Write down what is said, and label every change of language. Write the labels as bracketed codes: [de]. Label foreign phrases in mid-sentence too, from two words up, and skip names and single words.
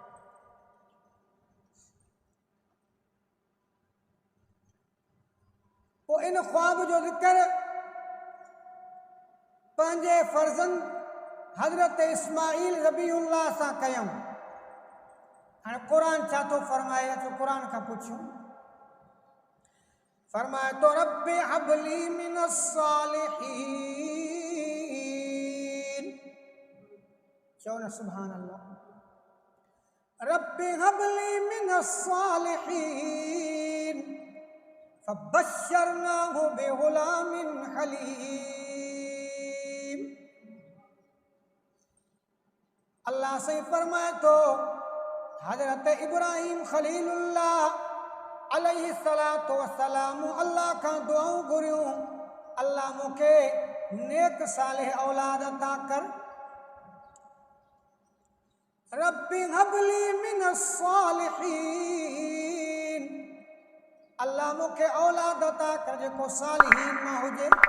[sd] पोइ इन ख्वाब जो ज़िक्र पंहिंजे फ़र्ज़ंद हज़रत इस्माईल ज़बीहुल्लाह सां कयऊं। हाणे क़ुरान छा थो फ़रमाए, अचो क़ुरान खां पुछूं। फ़रमाए तो [ar] رب هب لي من الصالحين. [sd] चओ न [ar] سبحان الله. رب هب لي من الصالحين فبشرناه بغلام حليم. [sd] अल्लाह से फरमाए तो हज़रत इब्राहीम ख़लीलुल्लाह [ar] عليه الصلاة والسلام [sd] अल्लाह खां दुआऊं घुरियूं, अल्लाह मूंखे नेक सालिह औलाद अता कर। [ar] رب هب لي من الصالحين, [sd] अल्लाह मूंखे औलाद अता कर जेको सालिहीन मां हुजे।